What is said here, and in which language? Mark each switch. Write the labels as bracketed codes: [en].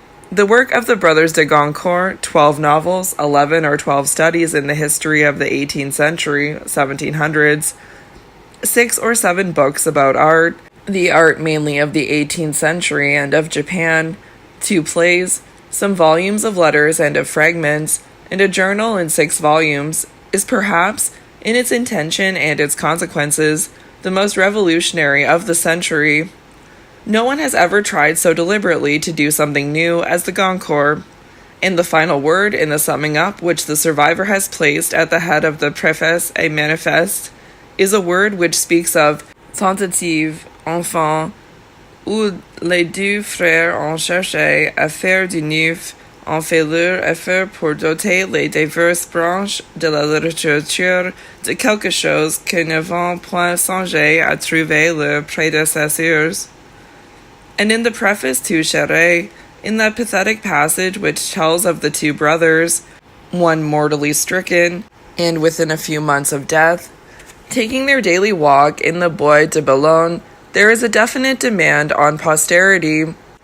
[en] The work of the brothers de Goncourt, 12 novels, 11 or 12 studies in the history of the 18th century, 1700s, 6 or 7 books about art, the art mainly of the 18th century and of Japan, 2 plays, some volumes of letters and of fragments, and a journal in 6 volumes, is perhaps, in its intention and its consequences, the most revolutionary of the century. No one has ever tried so deliberately to do something new as the Goncourt. And the final word in the summing up which the survivor has placed at the head of the Préface et Manifeste is a word which speaks of tentative, [fr] enfant, où les deux frères ont cherché à faire du neuf, ont fait leur effort pour doter les diverses branches de la littérature de quelque chose que n'avaient point songé à trouver leurs prédécesseurs. [en] And in the preface to Charest, in that pathetic passage which tells of the 2 brothers, one mortally stricken, and within a few months of death, taking their daily walk in the Bois de Boulogne, there is a definite demand on posterity.